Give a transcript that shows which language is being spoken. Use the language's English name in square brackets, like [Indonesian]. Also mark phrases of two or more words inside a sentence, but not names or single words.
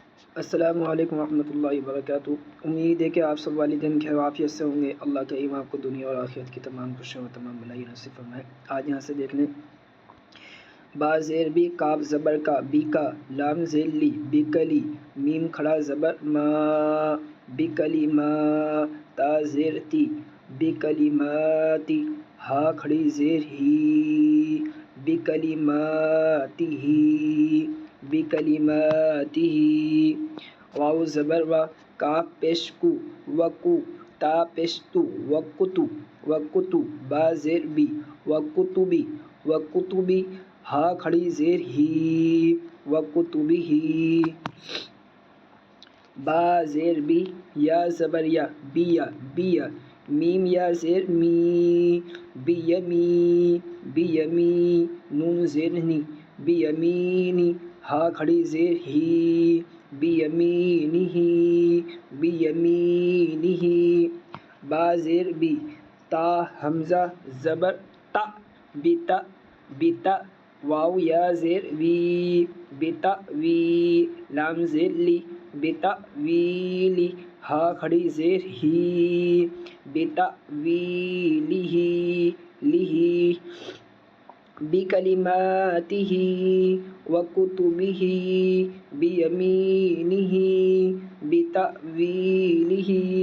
[Arabic] السلام علیکم ورحمۃ اللہ وبرکاتہ۔ [Urdu] امید ہے کہ آپ سب والدین خیر و عافیت سے ہوں گے۔ اللہ کریم آپ کو دنیا اور آخرت کی تمام خوشیوں اور تمام بھلائی نصیب فرمائے۔ آج یہاں سے دیکھ لیں، با زیر بی، کاف زبر کا، بی کا، لام زیر لی، بکلی، میم کھڑا زبر ما، بکلی ما، تا زیر تی، بکلماتی، ہا کھڑی زیر ہی، بکلماتی ہی، بکلماتی ہی، واو زبر وا، کاف پیش کو، وکو، تا پیش تو، وکتو، وکتو، با زیر بی، وکتبی، وکتبی، ہا کھڑی زیر ہی، وکتبی، با زیر بی، یا زبر یا، بیا، بیا، میم یا زیر می، بیمی، بیمی، نون زیر نی، بیمینی، ہا کھڑی زیر ہی، بیمینہ، بیمینہ، با زیر بی، تا حمزہ زبر تا، بتا، بتا، واو یا زیر وی، بتاوی، لام زیر لی، بتاویلی، ہا کھڑی زیر ہی، بتاویلہ، لہ، بکلماتہ، وکتبہ، بیمینہ، بتاویلہ۔